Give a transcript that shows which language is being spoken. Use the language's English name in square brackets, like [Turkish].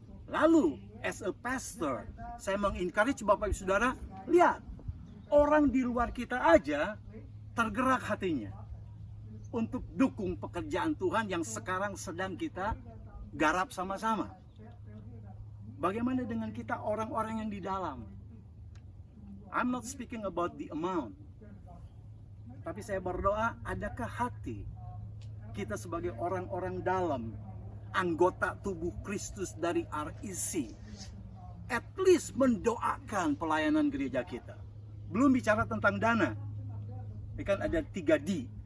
[Indonesian] Lalu, [English] as a pastor, [Indonesian] saya mengencourage Bapak Ibu Saudara, lihat, orang di luar kita aja tergerak hatinya untuk dukung pekerjaan Tuhan yang sekarang sedang kita garap sama-sama. Bagaimana dengan kita orang-orang yang di dalam? [English] I'm not speaking about the amount. [Indonesian] Tapi saya berdoa, adakah hati kita sebagai orang-orang dalam, anggota tubuh Kristus dari REC, [English] at least [Indonesian] mendoakan pelayanan gereja kita. Belum bicara tentang dana. Ini kan ada 3D.